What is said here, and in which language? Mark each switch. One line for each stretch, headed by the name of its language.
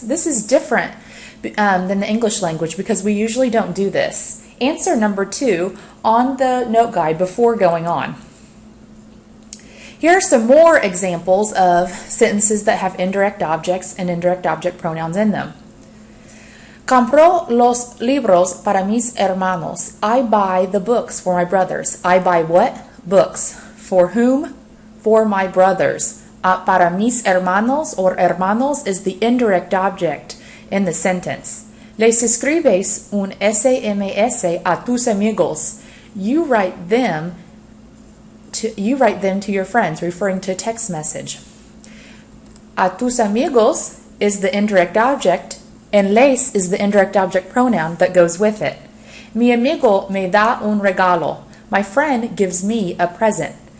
English: This is different than the English language because we usually don't do this. Answer number 2 on the note guide before going on. Here are some more examples of sentences that have indirect objects and indirect object pronouns in them.
Spanish: Compró los libros para mis hermanos.
English: I buy the books for my brothers. I buy what? Books. For whom? For my brothers.
Spanish: Para mis hermanos
English: or hermanos is the indirect object in the sentence.
Spanish: Les escribes un SMS a tus amigos.
English: You write them to your friends, referring to a text message.
Spanish: A tus amigos
English: is the indirect object, and les is the indirect object pronoun that goes with it.
Spanish: Mi amigo me da un regalo.
English: My friend gives me a present.